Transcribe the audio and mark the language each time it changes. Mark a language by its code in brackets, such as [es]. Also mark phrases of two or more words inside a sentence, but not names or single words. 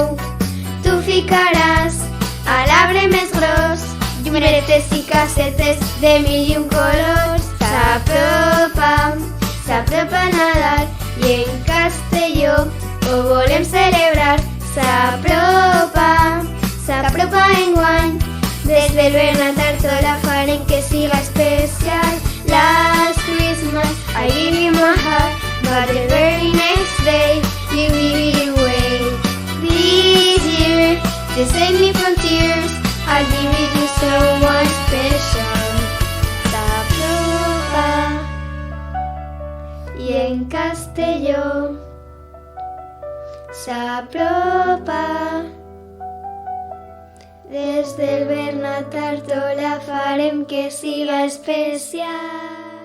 [ca] Tu ficaràs a l'arbre més gros llibretes i casetes de mil i un colors. S'apropa Nadal i en Castelló ho volem celebrar. S'apropa enguany, des del Bernat Artó la farem que siga especial. [en] Last Christmas I gave you my heart, but the very next day you gave it away. This year to save me from tears, I'll give it to someone special. [ca] S'apropa i en Castelló s'apropa. Des del Bernat Artó la farem que siga especial.